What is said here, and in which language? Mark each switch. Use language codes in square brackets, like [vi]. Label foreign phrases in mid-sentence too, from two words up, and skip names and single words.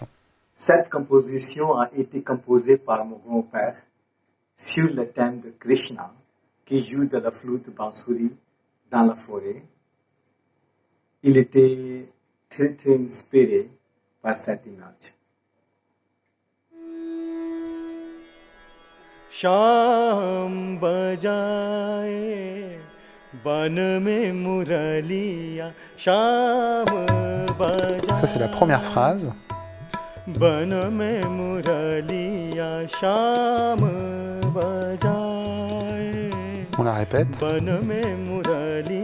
[fr] Cette composition a été composée par mon grand-père sur le thème de Krishna, qui joue de la flûte bansuri dans la forêt. Il était très, très inspiré par cette image. [hi] श्याम बजाए वन में मुरलिया श्याम बजाए [fr] Ça, c'est la première phrase. [hi] वन में मुरलिया श्याम बजाए [fr] On la répète, [hi] वन में मुरलिया